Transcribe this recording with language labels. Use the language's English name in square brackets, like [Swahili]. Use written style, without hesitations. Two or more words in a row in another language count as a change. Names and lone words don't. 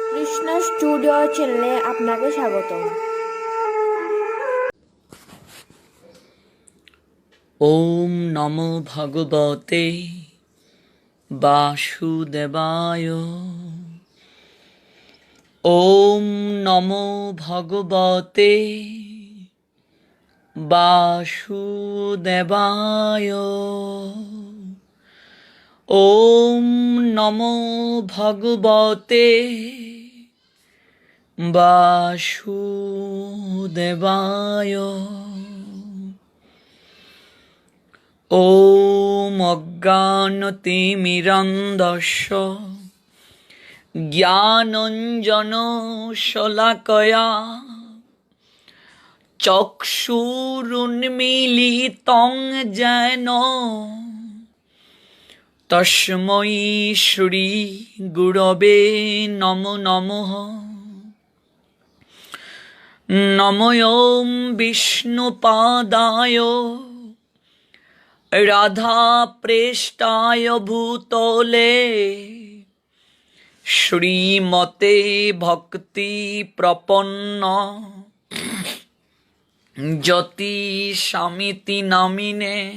[Bangla] কৃষ্ণ স্টুডিও চ্যানেলে আপনাকে স্বাগতম। [Sanskrit] ওম নমো ভগবতে বাসুদেবায়। ওম নমো ভগবতে বাসুদেবায়। ওম নমো ভগবতে বাসুদেবায়। ওম অজ্ঞানতিমিরন্ধস্য জ্ঞানঞ্জনশলাকয়া চক্ষুরুন্মীলিতং যেন তস্मै শ্রী গুরবে নমো নমঃ। নমো ওম বিষ্ণুপাদায় রাধাপ্রেষ্টায় ভূতলে শ্রীমতে ভক্তি প্রপন্ন যতি স্বামিতি নামিনে।